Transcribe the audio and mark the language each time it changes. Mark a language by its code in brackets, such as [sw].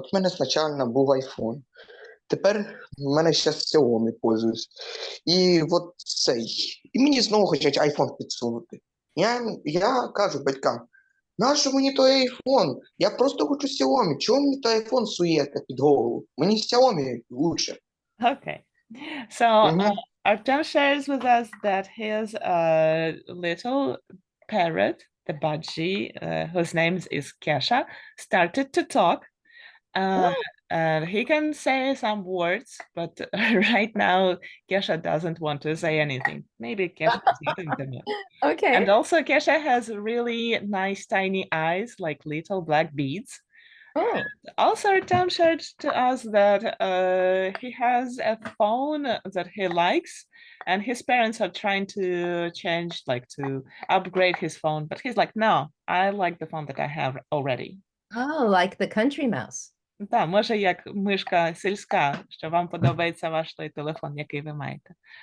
[uk] От в мене спочатку був iPhone, тепер в мене зараз Xiaomi пользуюсь. І от і мені знову хочуть iPhone підсунути. Я кажу батькам, нащо мені той iPhone? Я просто хочу Xiaomi, чого мені той iPhone суєте під голову? Мені Xiaomi лучше. [en] okay. So, Artem shares with us that his little parrot, the budgie, whose name is Kesha, started to talk. And he can say some words, but right now Kesha doesn't want to say anything. Maybe Kesha is eating them. Okay. And also Kesha has really nice tiny eyes, like little black beads. Oh. Also, Artem shared to us that he has a phone that he likes, and his parents are trying to change, like to upgrade his phone, but he's like, no, I like the phone that I have already. Oh, like the country mouse. [uk] Так, може, як мишка сільська, що вам подобається ваш той телефон, який ви маєте.